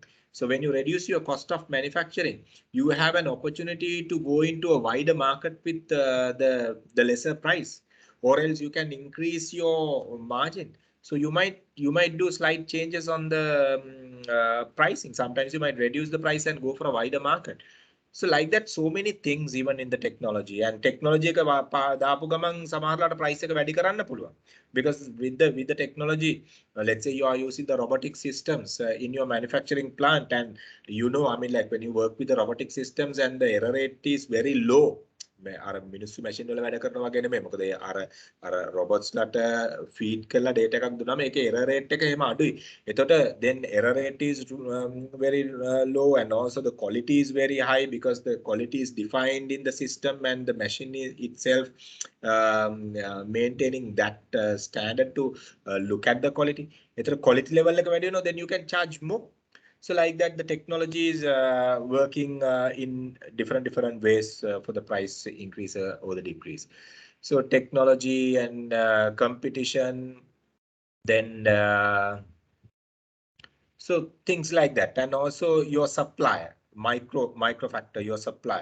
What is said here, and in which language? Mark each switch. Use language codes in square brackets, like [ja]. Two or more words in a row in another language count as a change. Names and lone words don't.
[en] So when you reduce your cost of manufacturing, you have an opportunity to go into a wider market with the lesser price, or else you can increase your margin. So you might do slight changes on the pricing. Sometimes you might reduce the price and go for a wider market. So like that, so many things even in the technology, and technology [si] එක දාපු ගමන් සමහරලාට [en] price [si] එක වැඩි කරන්න පුළුවන්. [en] Because with the technology, let's say you are using the robotic systems in your manufacturing plant, and I mean, like when you work with the robotic systems and the error rate is very low. [si] අර මිනිස්සු මැෂින් වල වැඩ කරනවා වගේ නෙමෙයි. මොකද අර robots ලට feed කරලා data එකක් දුන්නාම ඒකේ [en] error rate [si] එක එහෙම අඩුයි. [en] එතකොට then error rate is very low, and also the quality is very high because the quality is defined in the system, and the machine itself maintaining that standard to look at the quality. [si] එතකොට [en] quality level [si] එක වැඩි වෙනවා, [en] then you can charge more. So like that, the technology is working in different ways for the price increase or the decrease. So technology and competition, then so things like that, and also your supplier, micro factor, your supply.